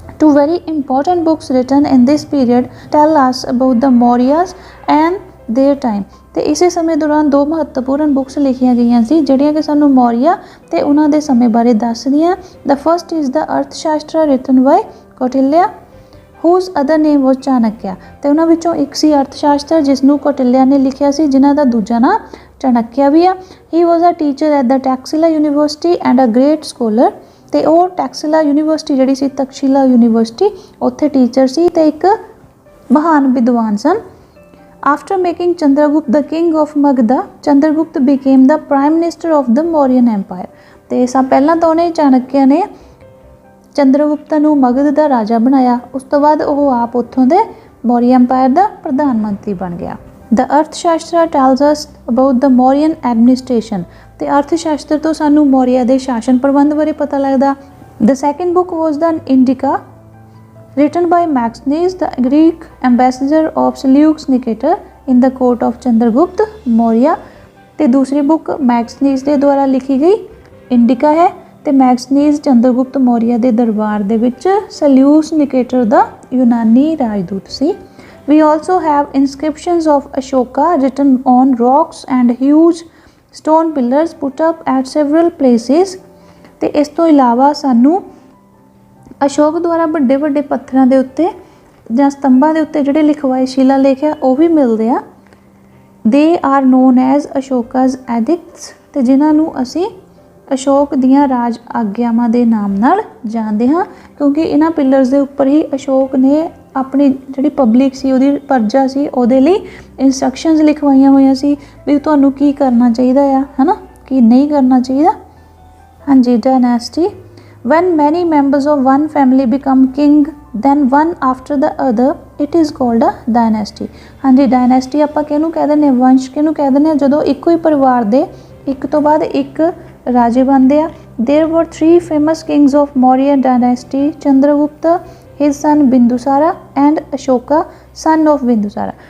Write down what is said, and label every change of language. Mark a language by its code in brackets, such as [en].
[en] Two very important books written in this period tell us about the Mauryas and their time. [pa] ਤੇ ਇਸੇ ਸਮੇਂ ਦੌਰਾਨ ਦੋ ਮਹੱਤਵਪੂਰਨ ਬੁੱਕਸ ਲਿਖੀਆਂ ਗਈਆਂ ਸੀ ਜਿਹੜੀਆਂ ਕਿ ਸਾਨੂੰ ਮੌਰੀਆ ਤੇ ਉਹਨਾਂ ਦੇ ਸਮੇਂ ਬਾਰੇ ਦੱਸਦੀਆਂ। [en] The first is the Arthashastra written by Kautilya, whose other name was Chanakya. [pa] ਤੇ ਉਹਨਾਂ ਵਿੱਚੋਂ ਇੱਕ ਸੀ ਅਰਥ ਸ਼ਾਸਤਰ ਜਿਸ ਨੂੰ ਕੌਟਿਲਿਆ ਨੇ ਲਿਖਿਆ ਸੀ, ਜਿਨ੍ਹਾਂ ਦਾ ਦੂਜਾ ਨਾਂ ਚਾਣਕਿਆ ਵੀ ਆ। [en] He was a teacher at the Taxila university and a great scholar. [pa] ਤੇ ਉਹ ਟੈਕਸਿਲਾ ਯੂਨੀਵਰਸਿਟੀ ਜਿਹੜੀ ਸੀ, ਤਕਸ਼ੀਲਾ ਯੂਨੀਵਰਸਿਟੀ, ਉੱਥੇ ਟੀਚਰ ਸੀ ਤੇ ਇੱਕ ਮਹਾਨ ਵਿਦਵਾਨ ਸਨ। [en] After making Chandragupta the king of Magadha, Chandragupta became the prime minister of the Mauryan Empire. [pa] ਤੇ ਸਭ ਪਹਿਲਾਂ ਤਾਂ ਉਹਨੇ ਚਾਣਕਿਆ ਨੇ ਚੰਦਰਗੁਪਤ ਨੂੰ ਮਗਧ ਦਾ ਰਾਜਾ ਬਣਾਇਆ, ਉਸ ਤੋਂ ਬਾਅਦ ਉਹ ਆਪ ਉੱਥੋਂ ਦੇ ਮੌਰੀਆ ਐਮਪਾਇਰ ਦਾ ਪ੍ਰਧਾਨ ਮੰਤਰੀ ਬਣ ਗਿਆ। [en] The Arthashastra tells us about the Mauryan administration. [pa] ਤੇ ਅਰਥ ਸ਼ਾਸਤਰ ਤੋਂ ਸਾਨੂੰ ਮੌਰੀਆ ਦੇ ਸ਼ਾਸਨ ਪ੍ਰਬੰਧ ਬਾਰੇ ਪਤਾ ਲੱਗਦਾ। [en] The second book was the Indica, written by Maxenus, the Greek ambassador of Seleucus Nicator in the court of Chandragupta Maurya। [pa] ਤੇ दूसरी बुक मैक्सनीस ਦੇ ਦੁਆਰਾ ਲਿਖੀ ਗਈ ਇੰਡਿਕਾ ਹੈ ਤੇ ਮੈਕਸਨੀਸ ਚੰਦਰਗੁਪਤ ਮੌਰੀਆ ਦੇ ਦਰਬਾਰ ਦੇ ਵਿੱਚ ਸਲਿਊਸ ਨਿਕੇਟਰ ਦਾ ਯੂਨਾਨੀ ਰਾਜਦੂਤ ਸੀ। [en] We also have inscriptions of Ashoka written on rocks and huge stone pillars put up at several places। [pa] ਤੇ ਇਸ ਤੋਂ ਇਲਾਵਾ ਸਾਨੂੰ ਅਸ਼ੋਕ ਦੁਆਰਾ ਵੱਡੇ ਵੱਡੇ ਪੱਥਰਾਂ ਦੇ ਉੱਤੇ ਜਾਂ ਸਤੰਭਾਂ ਦੇ ਉੱਤੇ ਜਿਹੜੇ ਲਿਖਵਾਏ ਸ਼ਿਲਾ ਲੇਖ ਆ ਉਹ ਵੀ ਮਿਲਦੇ ਆ। [en] They are known as Ashoka's edicts [pa] ਤੇ ਜਿਨ੍ਹਾਂ ਨੂੰ ਅਸੀਂ ਅਸ਼ੋਕ ਦੀਆਂ ਰਾਜ ਆਗਿਆਵਾਂ ਦੇ ਨਾਮ ਨਾਲ ਜਾਣਦੇ ਹਾਂ, ਕਿਉਂਕਿ ਇਹਨਾਂ ਪਿਲਰਸ ਦੇ ਉੱਪਰ ਹੀ ਅਸ਼ੋਕ ਨੇ ਆਪਣੀ ਜਿਹੜੀ ਪਬਲਿਕ ਸੀ ਉਹਦੀ ਪਰਜਾ ਸੀ ਉਹਦੇ ਲਈ ਇੰਸਟਰਕਸ਼ਨਸ ਲਿਖਵਾਈਆਂ ਹੋਈਆਂ ਸੀ ਵੀ ਤੁਹਾਨੂੰ ਕੀ ਕਰਨਾ ਚਾਹੀਦਾ ਆ, ਹੈ ਨਾ, ਕੀ ਨਹੀਂ ਕਰਨਾ ਚਾਹੀਦਾ। [en] ਹਾਂਜੀ, dynasty, when many members of one family become king then one after the other it is called a dynasty। [pa] ਹਾਂਜੀ, ਡਾਇਨੈਸਟੀ ਆਪਾਂ ਕਿਹਨੂੰ ਕਹਿ ਦਿੰਦੇ ਹਾਂ, ਵੰਸ਼ ਕਿਹਨੂੰ ਕਹਿ ਦਿੰਦੇ ਹਾਂ, ਜਦੋਂ ਇੱਕੋ ਹੀ ਪਰਿਵਾਰ ਦੇ ਇੱਕ ਤੋਂ ਬਾਅਦ ਇੱਕ ਰਾਜੇ ਬਣਦੇ ਆ। [en] There were 3 famous kings of Maurya dynasty, Chandragupta, his son Bindusara and Ashoka, son of Bindusara।